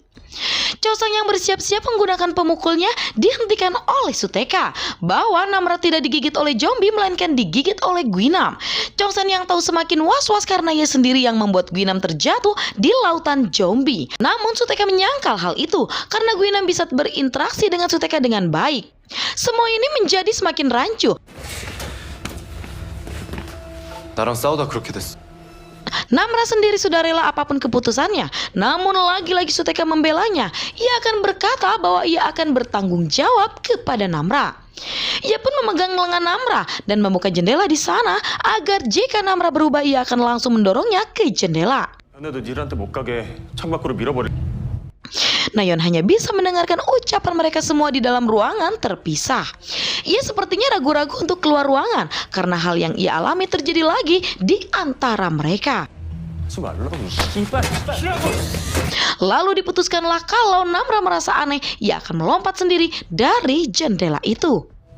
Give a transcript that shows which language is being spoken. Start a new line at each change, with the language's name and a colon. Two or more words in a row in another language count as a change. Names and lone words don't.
Indonesian: Chosang yang bersiap-siap menggunakan pemukulnya dihentikan oleh Suteka bahwa Namra tidak digigit oleh zombie melainkan digigit oleh Guinam. Chosang yang tahu semakin was-was karena ia sendiri yang membuat Guinam terjatuh di lautan zombie. Namun Suteka menyangkal hal itu karena Guinam bisa berinteraksi dengan Suteka dengan baik. Semua ini menjadi semakin rancu.
Korean: 나랑 싸우다 그렇게 됐어.
Indonesian: Namra sendiri sudah rela apapun keputusannya. Namun lagi-lagi Suteka membelanya. Ia akan berkata bahwa ia akan bertanggung jawab kepada Namra. Ia pun memegang lengan Namra dan membuka jendela di sana agar jika Namra berubah ia akan langsung mendorongnya ke jendela.
Korean: 자네도 니들한테 못 가게 창밖으로 밀어버릴.
Indonesian: Nayeon hanya bisa mendengarkan ucapan mereka semua di dalam ruangan terpisah. Ia sepertinya ragu-ragu untuk keluar ruangan karena hal yang ia alami terjadi lagi di antara mereka. Lalu diputuskanlah kalau Namra merasa aneh, ia akan melompat sendiri dari jendela itu.